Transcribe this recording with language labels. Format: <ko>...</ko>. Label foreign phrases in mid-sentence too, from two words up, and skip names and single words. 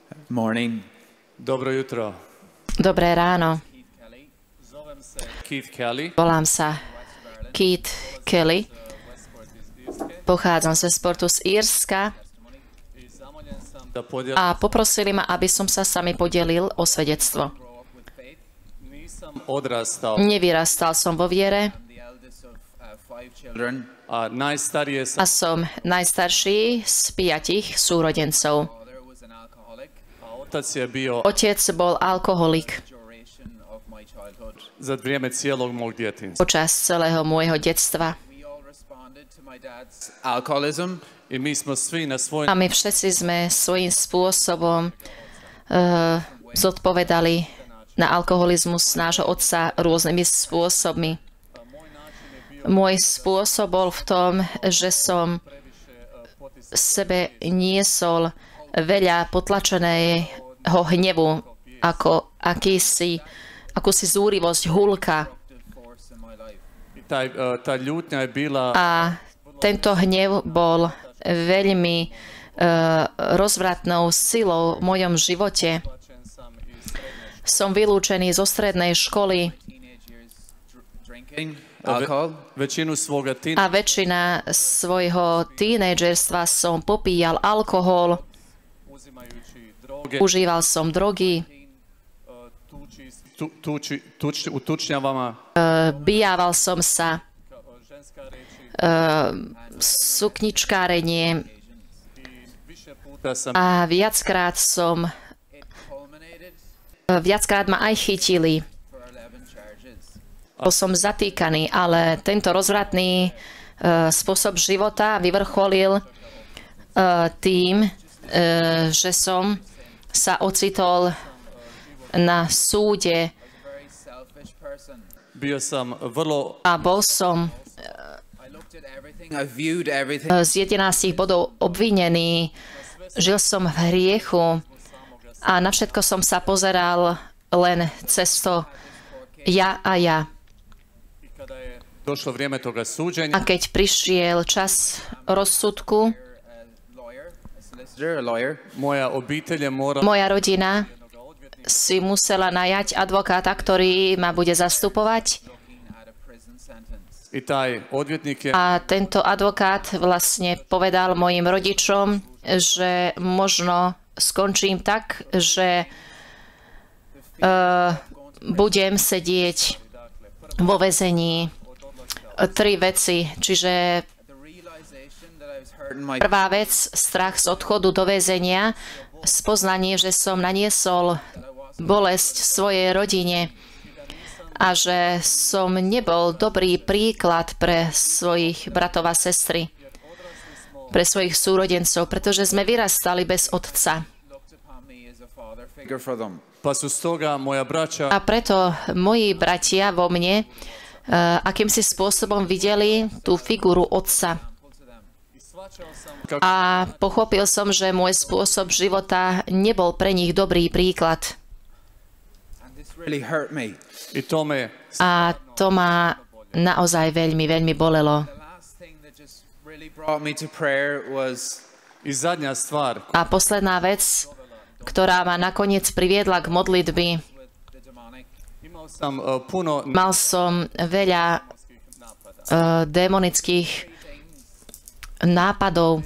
<en>Morning.</en> <hr>Dobro jutro.</hr> <sk>Dobré ráno.</sk> <hr>Zovem se Keith Kelly.</hr> <sk>Volám sa Keith Kelly. Pochádzam ze sportu z Írska</sk> <hr>Da podijelim</hr> <sk>a poprosili ma, aby som sa sami podelil o svedectvo.</sk> <hr>Nisam odrastao,</hr> <sk>Nevyrastal som vo viere</sk> <en>The eldest of 5 children.</en> <hr>a najstarije a sam.</hr> <sk>som najstarší z 5 súrodencov.</sk> <en>Father was an alcoholic.</en> <hr>A otac je bio</hr> <sk>Otec bol alkoholik</sk> <en>Duration of my childhood.</en> <hr>za vrijeme cijelog mog djetinjstva.</hr> <sk>počas celého môjho detstva.</sk> <en>We all responded to my dad's alcoholism.</en> <hr>I mi smo svi na svoj</hr> <sk>A my všetci sme svojím spôsobom zodpovedali na alkoholizmus nášho otca rôznymi spôsobmi. Môj spôsob bol v tom, že som sebe niesol veľa potlačeného hnevu, ako akúsi zúrivosť, hulka.</sk> <en>Force in my life.</en> <hr>ta ljutnja je bila</hr> <sk>A tento hnev bol veľmi rozvratnou silou v mojom živote. Som vylúčený zo strednej školy</sk> <en>Teenage years drinking alcohol.</en> <hr>većinu svoga</hr> <sk>a väčšina svojho tínedžerstva som popíjal alkohol,</sk> <hr>uzimajući droge,</hr> <sk>užíval som drogy,</sk> <hr>u tučnjavama,</hr> <sk>bijával som sa,</sk> <hr>ženska reči,</hr> <sk>sukničkárenie</sk> <hr>više puta sam</hr> <sk>a viackrát ma aj chytili.</sk> <en>For 11 charges.</en> <sk>Bol som zatýkaný, ale tento rozvratný spôsob života vyvrcholil tým, že som sa ocitol na súde</sk> <en>Very selfish person.</en> <hr>bio sam vrlo</hr> <sk>a bol som</sk> <en>I looked at everything. I viewed everything.</en> <sk>z 11 bodov obvinený. Žil som v hriechu a na všetko som sa pozeral len cez to ja a ja.</sk> <hr>i kada je došlo vrijeme toga suđenja,</hr> <sk>A keď prišiel čas rozsudku,</sk> <en>A lawyer.</en> <hr>moja obitelj je morala</hr> <sk>moja rodina si musela najať advokáta, ktorý ma bude zastupovať.</sk> <en>Looking at a prison sentence.</en> <hr>i taj odvjetnik je</hr> <sk>A tento advokát vlastne povedal mojim rodičom, že možno skončím tak, že budem sedieť vo väzení. 3 veci, čiže</sk> <en>The realization that I was hurting my</en> <sk>prvá vec, strach z odchodu do väzenia, spoznanie, že som naniesol bolesť svojej rodine a že som nebol dobrý príklad pre svojich bratov a sestry, pre svojich súrodencov, pretože sme vyrastali bez otca.</sk> <en>looked upon me as a father figure for them.</en> <hr>pa su stoga moja braća</hr> <sk>A preto moji bratia vo mne akýmsi spôsobom videli tú figuru otca. A pochopil som, že môj spôsob života nebol pre nich dobrý príklad.</sk> <en>And this really hurt me.</en> <hr>i to me</hr> <sk>A to ma naozaj veľmi, veľmi bolelo.</sk> <en>The last thing that just really brought me to prayer was</en> <hr>i zadnja stvar</hr> <sk>A posledná vec, ktorá ma nakoniec priviedla k modlitbe,</sk> <en>with the demonic.</en> <hr>imao sam puno</hr> <sk>mal som veľa démonických nápadov.</sk>